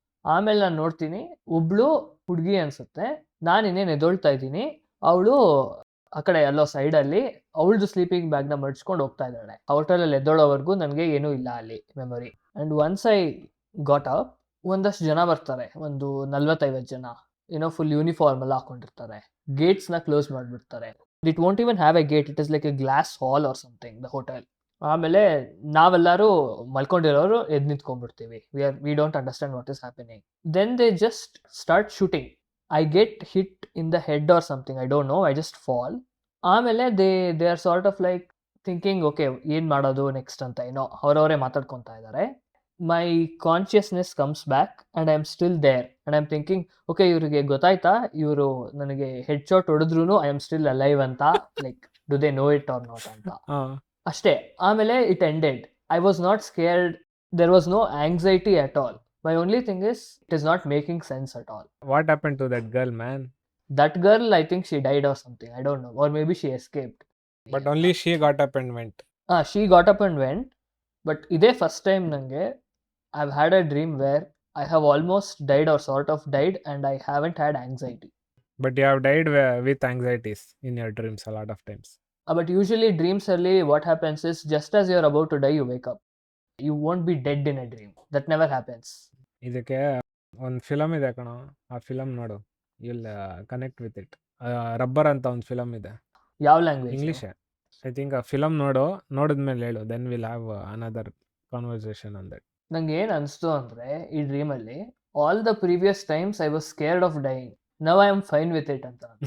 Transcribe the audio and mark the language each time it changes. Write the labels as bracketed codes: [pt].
[kn] ಆಮೇಲೆ ನಾನು ನೋಡ್ತೀನಿ, ಒಬ್ಳು ಹುಡುಗಿ ಅನಿಸುತ್ತೆ, ನಾನು ಇನ್ನೇನು ಎದ್ದೊಳ್ತಾ ಇದ್ದೀನಿ, ಅವಳು ಆ ಕಡೆ ಎಲ್ಲೋ ಸೈಡಲ್ಲಿ ಅವಳದು ಸ್ಲೀಪಿಂಗ್ ಬ್ಯಾಗ್ನ ಮಡ್ಚ್ಕೊಂಡು ಹೋಗ್ತಾ ಇದ್ದಾಳೆ. ಆ ಹೋಟೆಲಲ್ಲಿ ಎದ್ದೋಳೋವರೆಗೂ ನನಗೆ ಏನೂ ಇಲ್ಲ ಅಲ್ಲಿ memory. [en] and once I got up, [kn] ಒಂದಷ್ಟು ಜನ ಬರ್ತಾರೆ, ಒಂದು 40-50 ಜನ, ಏನೋ ಫುಲ್ ಯೂನಿಫಾರ್ಮ್ ಎಲ್ಲ ಹಾಕೊಂಡಿರ್ತಾರೆ. ಗೇಟ್ಸ್ನ ಕ್ಲೋಸ್ ಮಾಡಿಬಿಡ್ತಾರೆ. [en] It won't even have a gate. It is like a glass hall or something, the hotel. [kn] ಆಮೇಲೆ ನಾವೆಲ್ಲರೂ ಮಲ್ಕೊಂಡಿರೋರು ಎದ್ದು ನಿಂತ್ಕೊಂಡ್ಬಿಡ್ತೀವಿ. [en] We don't understand what is happening. Then they just start shooting. I get hit in the head or something. I don't know. I just fall. [kn] ಆಮೇಲೆ [en] they are sort of like thinking, okay, [kn] ಏನ್ ಮಾಡೋದು next ಅಂತ ಏನೋ ಅವರವರೇ ಮಾತಾಡ್ಕೊತಾ ಇದ್ದಾರೆ. [en] My consciousness comes back and I'm still there and I'm thinking, okay, [kn] ಇವ್ರಿಗೆ ಗೊತ್ತಾಯ್ತಾ ಇವರು ನನಗೆ [en] head shot ಹೊಡೆದ್ರು I am still alive ಅಂತ, like do they know it or not [kn] ಅಂತ ಅಷ್ಟೇ. ಆಮೇಲೆ [en] It ended. I was not scared, there was no anxiety at all. My only thing is it is not making sense at all. What happened to that girl, man? That girl, I think she died or something, I don't know, or maybe she escaped. But only she got up and went. She got up and went, but [kn] ಇದೇ first time ನನಗೆ [en] I've had a dream where I have almost died or sort of died and I haven't had anxiety. But you have died with anxieties in your dreams a lot of times. But usually dreams early, what happens is just as you're about to die, you wake up. You won't be dead in a dream. That never happens. [kn] ಇದಕ್ಕೆ ಒಂದು film ಇದೆ ಕಣೋ, ಆ film ನೋಡು, [en] You'll connect with it. [kn] Rubber ಅಂತ ಒಂದು film ಇದೆ, ಯಾವ ಲ್ಯಾಂಗ್ವೇಜ್? ಇಂಗ್ಲೀಷೇ I think. ಆ ಫಿಲಮ್ ನೋಡಿದ್ಮೇಲೆ ಹೇಳು, [en] Then will have another conversation on that. [kn] ನಂಗೆ ಏನು ಅನಿಸ್ತು ಅಂದರೆ ಈ ಡ್ರೀಮಲ್ಲಿ [en] All the previous times I was scared of dying, now I am fine with it ಅಂತ.